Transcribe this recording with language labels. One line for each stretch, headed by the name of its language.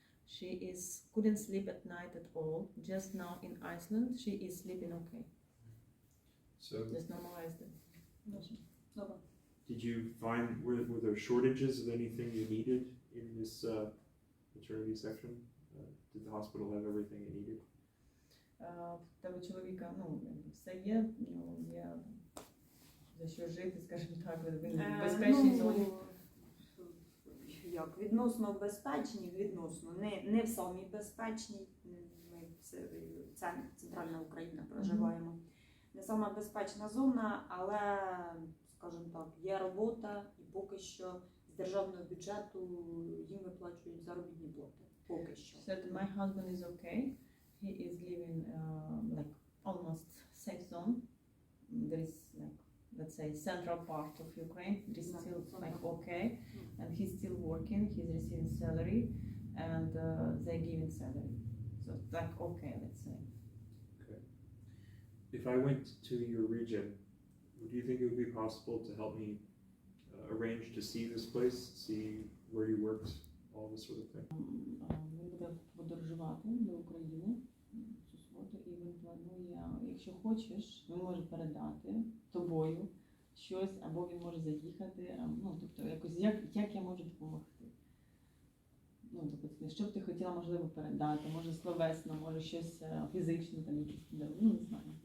English: She couldn't sleep at night at all. Just now in Iceland, she is sleeping okay. So, Just normalized it. did you find, were there shortages of anything you needed in this maternity section? Did the hospital have everything it needed?
Ukrainian: В тебе чоловіка, все є, є за що жити, скажімо так, в безпечній зоні. Як відносно безпечні, не в самій безпечній, ми центральна Україна проживаємо. Не сама безпечна зона, але, скажімо так, є робота і поки що з державного бюджету їм виплачують заробітні плати. Поки що.
English: Said my husband is okay. He is living like almost safe zone. There is like, let's say, central part of Ukraine. It is still like okay, and he's still working. He's receiving salary, and they give him salary. So like okay, let's say. Okay. If I went to your region, would you think it would be possible to help me arrange to see this place, see where you worked all this sort of thing?
Ukrainian: Він буде подорожувати до України цю суботу, і він планує, якщо хочеш, він може передати тобою щось, або він може заїхати, ну, тобто, якось, як я можу допомогти. Ну, тобто, що б ти хотіла, можливо, передати, може словесно, може щось фізичне, там, якісь, ну, не знаю.